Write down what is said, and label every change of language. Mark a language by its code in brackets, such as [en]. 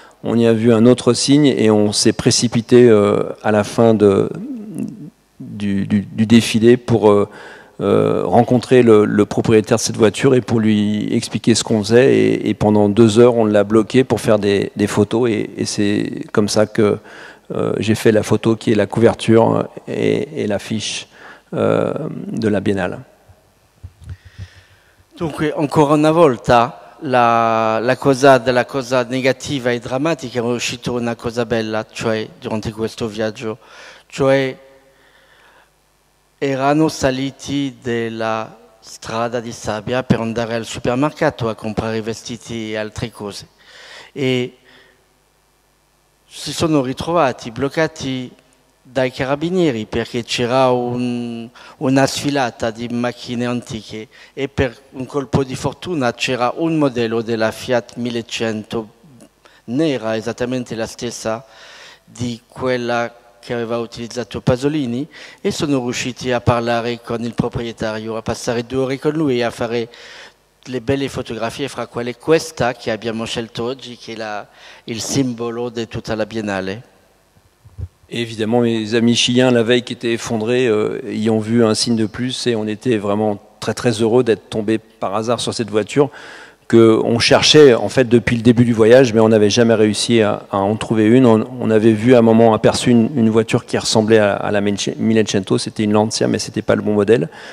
[fr] On y a vu un autre signe et on s'est précipité à la fin du défilé pour rencontrer le propriétaire de cette voiture et pour lui expliquer ce qu'on faisait. Et pendant 2 heures, on l'a bloqué pour faire des photos. Et c'est comme ça que j'ai fait la photo qui est la couverture et l'affiche de la Biennale. [it] Dunque, ancora una volta la cosa negativa e drammatica è uscita una cosa bella, cioè durante questo viaggio, cioè erano saliti della strada di sabbia per andare al supermercato a comprare vestiti e altre cose e si sono ritrovati bloccati dai carabinieri perché c'era una sfilata di macchine antiche e per un colpo di fortuna c'era un modello della Fiat 1100 nera, esattamente la stessa di quella che aveva utilizzato Pasolini, e sono riusciti a parlare con il proprietario, a passare 2 ore con lui e a fare le belle fotografie, fra quelle questa che abbiamo scelto oggi, che è il simbolo di tutta la Biennale. [fr] Et évidemment, mes amis chiliens, la veille qui était effondrée, y ont vu un signe de plus et on était vraiment très très heureux d'être tombés par hasard sur cette voiture qu'on cherchait en fait depuis le début du voyage, mais on n'avait jamais réussi à en trouver une. On avait vu à un moment aperçu une voiture qui ressemblait à la Millecento, c'était une Lancia, mais c'était pas le bon modèle.